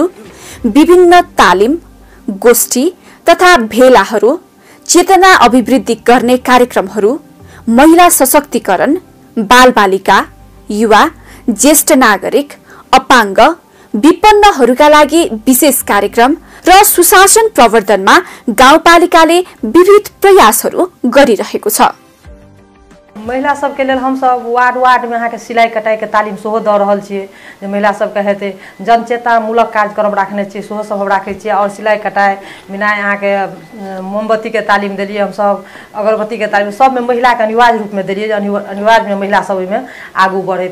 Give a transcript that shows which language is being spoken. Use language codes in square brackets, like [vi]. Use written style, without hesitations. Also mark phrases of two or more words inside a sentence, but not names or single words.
[ne] विभिन्न तालिम, गोष्ठी तथा भेलाहरू, चेतना अभिवृद्धि गर्ने कार्यक्रमहरू, महिला सशक्तिकरण, बालबालिका, युवा, ज्येष्ठ नागरिक, अपाङ्ग, विपन्नहरूका लागि विशेष कार्यक्रम र सुशासन प्रवर्धनमा गाउँपालिकाले विविध प्रयासहरू गरिरहेको छ। [mai] महिला सबके लेल हम सब वार्ड वार्ड में अहाँ के सिलाई कटाई के तालीम सेहो द रहल छियै, जे महिला सबके हेतै जनचेतनामूलक कार्यक्रम राखने छियै, सेहो सब हम राखै छियै। और सिलाई कटाई बिना अहाँ के मोमबत्ती के तालीम देलियै, हम सब अगरबत्ती के तालीम सब में महिला के अनिवार्य रूप में देलियै, अनिवार्य में महिला सब में आगू बढ़े।